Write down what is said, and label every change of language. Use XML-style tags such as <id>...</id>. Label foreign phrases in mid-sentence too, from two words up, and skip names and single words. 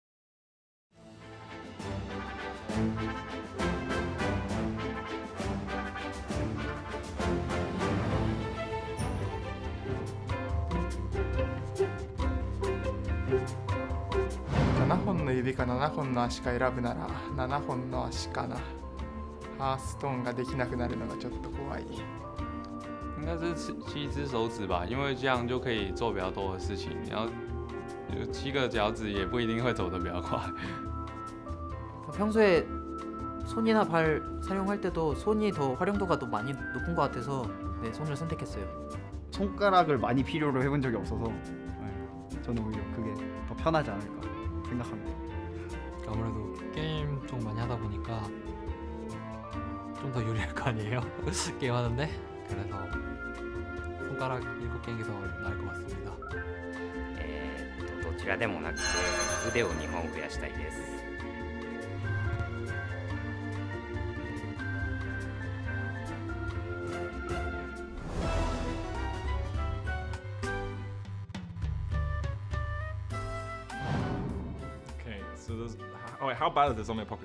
<ja>7 本の指か7本の足か選ぶなら7本の足かな。ハーストーンができなくなるのがちょっと怖い。</ja> <zh>应该是7只手指吧，因为这样就可以做比较多的事情。然后有7个脚趾也不一定会走得比较快。</zh> <ko>평소에 손이나 발 사용할 때도 손이 더 활용도가 더 많이 높은 것 같아서 네, 손을 선택했어요. 손가락을 많이 필요로 해본 적이 없어서 저는 오히려 그게 더 편하지 않을까 생각합니다. 아무래도 게임 좀 많이 하다 보니까 좀 더 유리할 거 아니에요? 게임 하는데 그래서 손가락 7개인 더 나을 것 같습니다.</ko> <ja>どちらでもなくて腕を2本増やしたいです。</ja> <en>Okay, so there's. Oh wait, how bad is this zombie apocalypse?</en>